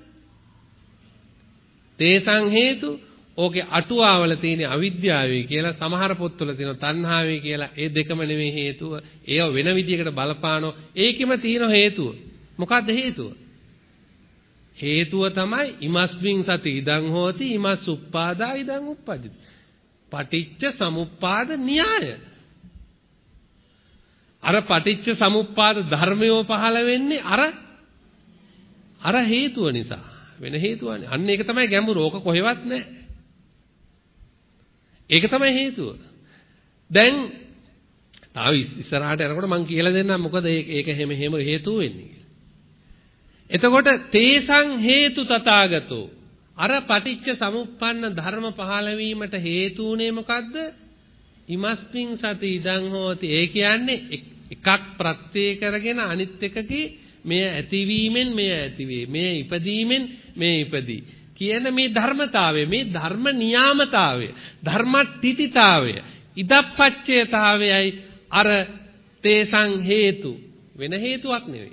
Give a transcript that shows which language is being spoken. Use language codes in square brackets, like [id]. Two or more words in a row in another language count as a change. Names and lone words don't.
[pi] තේසං හේතු [si] ඕකේ අටුවාවල තියෙන අවිද්‍යාවයි කියලා සමහර පොත්වල තියෙන තණ්හාවයි කියලා. ඒ දෙකම නෙමෙයි හේතුව. ඒව වෙන විදිහකට බලපානෝ. ඒකෙම තියෙන හේතුව. මොකද්ද හේතුව? හේතුව තමයි [pi] ඉමස්මින් සති ඉදං හෝති ඉමස් උප්පාදා ඉදං උප්පජ්ජති. [si] පටිච්ච සමුප්පාද න්‍යාය. අර පටිච්ච සමුප්පාද ධර්මයෝ පහළ වෙන්නේ අර හේතුව නිසා. වෙන හේතුවනේ. අන්න ඒක තමයි ගැඹුරු. ඕක කොහෙවත් නැහැ. ඒක තමයි හේතුව. දැන් තාම ඉස්සරහට යනකොට මම කියලා දෙන්නම් මොකද ඒක හැම හේතුව වෙන්නේ. එතකොට [pi] තේසං හේතු තථාගතෝ [si] අර පටිච්ච සමුප්පන්න ධර්ම පහළ වීමට හේතු උනේ මොකද්ද? [pi] ඉමස්මින් සති ඉදං හෝති. [si] ඒ කියන්නේ එකක් ප්‍රත්‍ය කරගෙන අනිත් එකකේ මෙය ඇතිවීමෙන් මෙය ඇතිවේ. මෙය ඉපදීමෙන් මෙය ඉපදී. කියන මේ ධර්මතාවය, මේ ධර්ම නියාමතාවය, ධර්මට්ඨිතිතාවය, ඉදප්පච්චේතාවයයි අර [pi] තේසං හේතු [si] වෙන හේතුවක් නෙවෙයි.